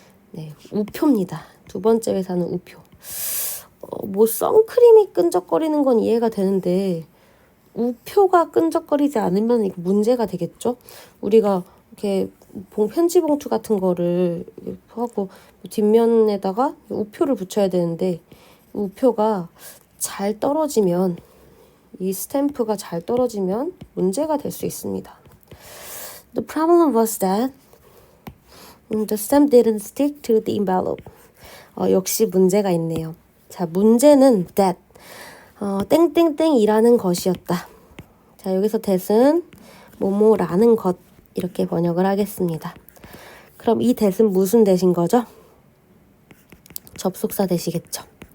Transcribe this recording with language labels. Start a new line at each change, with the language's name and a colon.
Korean: 네, 우표입니다. 두 번째 회사는 우표. 뭐 선크림이 끈적거리는 건 이해가 되는데 우표가 끈적거리지 않으면 이거 문제가 되겠죠? 우리가 이렇게 편지 봉투 같은 거를 하고 뒷면에다가 우표를 붙여야 되는데 우표가 잘 떨어지면 이 스탬프가 잘 떨어지면 문제가 될 수 있습니다.
English: The problem was that the stamp didn't stick to the envelope.
Korean: 역시 문제가 있네요. 자, 문제는 that 땡땡땡이라는 것이었다. 자, 여기서 that은 뭐뭐라는 것 이렇게 번역을 하겠습니다. 그럼 이 that은 무슨 that인 거죠? 접속사 that이겠죠.